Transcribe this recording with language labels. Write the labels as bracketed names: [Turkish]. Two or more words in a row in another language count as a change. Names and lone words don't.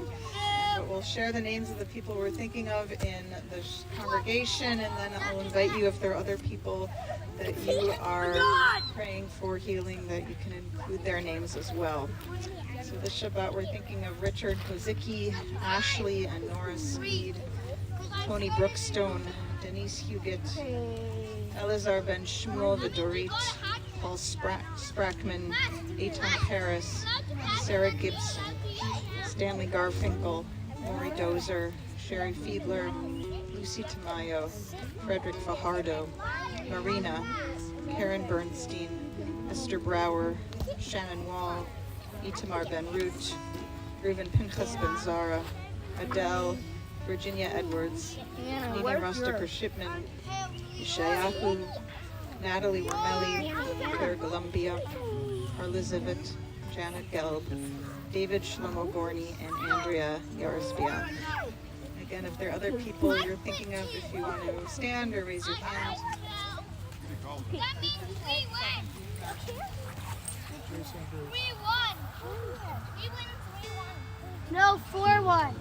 [English] But we'll share the names of the people we're thinking of in the congregation, and then I'll invite you, if there are other people that you are praying for healing, that you can include their names as well. So this Shabbat we're thinking of Richard Kozicki, Ashley and Nora Sneed, Tony Brookstone, Denise Huguet, Elazar Ben Shmuel Vidorit, Paul Sprackman, Eitan Paris, Sarah Gibson, Stanley Garfinkel, Maury Dozer, Sherry Fiedler, Lucy Tamayo, Frederick Fajardo, Marina, Karen Bernstein, Esther Brower, Shannon Wall, Itamar Ben Root, Reuven Pinchas Ben Zara, Adele, Virginia Edwards, Nini Rostoker-Shipman, Yeshayahu, Natalie Wormelli, Claire Columbia, Elizabeth, Janet Gelb, David Shlomo Gorney, and Andrea Yarisbiak. Again, if there are other people you're thinking of, if you want to stand or raise your hand. That means we win. We won. We win 3-1. No, 4-1.